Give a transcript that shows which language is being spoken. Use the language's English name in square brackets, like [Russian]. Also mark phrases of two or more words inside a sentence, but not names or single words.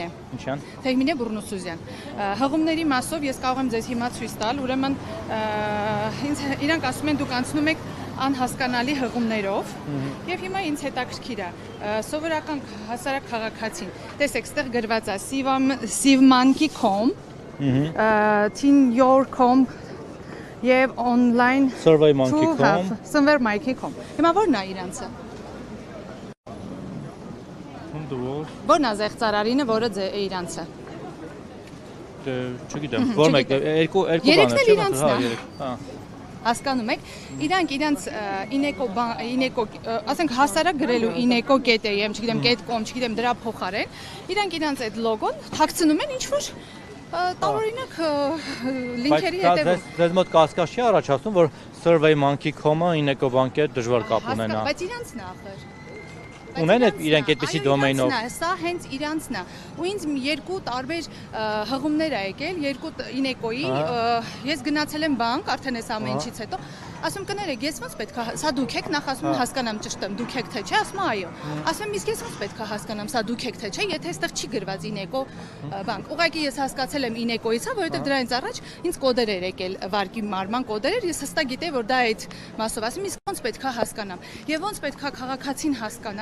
[Armenian] Ինչան։ Թեհմինե Բուրնուսուզյան։ Հղումների մասով ես կարող եմ ձեզ հիմա ցույց տալ, ուրեմն իրանք ասում են դուք անցնում եք անհասկանալի հղումներով եւ հիմա ինձ հետաքրքիր է սովորական հասարակ քաղաքացին։ Տեսեք, ստեղ գրված է sivmanki.com, tinyor.com եւ online surveymonkey.com։ Հիմա ո՞րն է իրանցը։ Ո՞րն է զեղծարարինը, որը իրանցը։ Չգիտեմ, ո՞ր մեկն է, երկու բան է։ Երեքն էլ իրանցն է։ Հասկանում եք, իրանք իրենց Ինեկո, ասենք հասարակ գրելու Ineko.am, չգիտեմ, .com, չգիտեմ, դրա փոխարեն, իրանք իրենց այդ լոգոն թաքցնում են ինչ-որ տարօրինակ լինքերի հետևում։ Ձեզ մոտ կասկած չի առաջացնում, որ surveymonkey.com-ը Ինեկո բանկի հետ դժվար կապ ունենա։ Բայց իրանցն է ախր։ Ունեն իրենք այդպիսի դոմեյնով։ Սա հենց իրանցն է։ Ու ինձ երկու տարբեր հղումներ ա եկել, երկու Ինեկոյի, ես գնացել եմ բանկ, արդեն այս ամեն ինչից հետո, ասում կներեք, ես ոնց պետք է, սա դուք եք, նախ ասում եմ հասկանամ ճշտ եմ, դուք եք թե չէ, ասում այո։ Ասում եմ իսկ ես ոնց պետք է հասկանամ, սա դուք եք թե չէ, եթե այստեղ չի գրված Ինեկո բանկ։ Ուղղակի ես հասկացել եմ Ինեկոից, որովհետև դրանից առաջ ինձ կոդեր էր եկել, վարկի մարման կոդեր, ես հստակ գիտեի, որ դա այդ մասով ասում, իսկ ոնց պետք է հասկանամ։ Եվ ոնց պետք է քաղաքացին հասկանա,